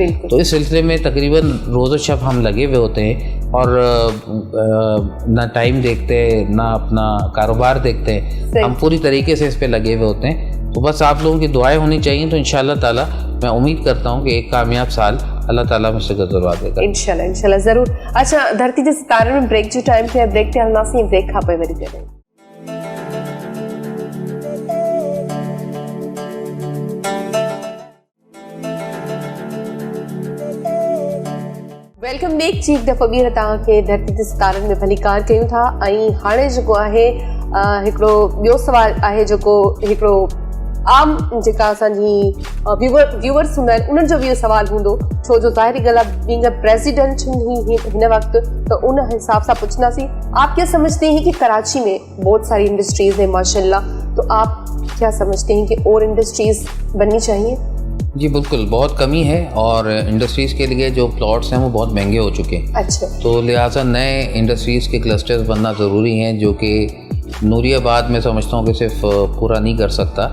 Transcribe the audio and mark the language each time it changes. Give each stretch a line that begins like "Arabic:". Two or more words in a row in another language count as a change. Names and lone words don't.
Urdu: تو اس سلسلے میں تقریباً روز و شب ہم لگے ہوئے ہوتے ہیں اور نہ ٹائم دیکھتے ہیں نہ اپنا کاروبار دیکھتے ہیں، ہم پوری طریقے سے اس پہ لگے ہوئے ہوتے ہیں. تو بس آپ لوگوں کی دعائیں ہونی چاہیے، تو
Arabic: إن شاء الله تعالى
Urdu: میں امید کرتا ہوں کہ ایک کامیاب سال اللہ تعالیٰ مجھ سے گزروا دے گا. ان شاء اللہ ضرور.
Sindhi: अच्छा, धरती जे सितारनि में ब्रेक जो टाइम थे, ब्रेक ते हलंदासीं, ब्रेक खां पोइ वरी करें।
English: Welcome back.
Sindhi: जी हिकु दफ़ो ॿीहर तव्हांखे धरती जे सितारनि में भली कार कयूं था। ऐं हाणे जेको आहे हिकिड़ो ॿियो सुवाल आहे जेको हिकिड़ो आम जेका असांजी व्यूअर्स हूंदा आहिनि उन्हनि जो बि इहो सुवालु हूंदो, छो जो ज़ाहिरी ॻाल्हि आहे
English: being a president
Sindhi: हिन वक़्तु, तो उन हिसाब सां पुछंदासीं
Urdu: آپ کیا سمجھتے ہیں کہ کراچی میں بہت ساری انڈسٹریز ہیں ماشاءاللہ، تو آپ کیا سمجھتے ہیں کہ اور انڈسٹریز بننی چاہیے? جی بالکل، بہت کمی ہے اور انڈسٹریز کے لیے جو پلاٹس ہیں وہ بہت مہنگے ہو چکے ہیں. اچھا۔ تو لہٰذا نئے انڈسٹریز کے کلسٹرز بننا ضروری ہیں، جو کہ نوری آباد میں سمجھتا ہوں کہ صرف پورا نہیں کر سکتا.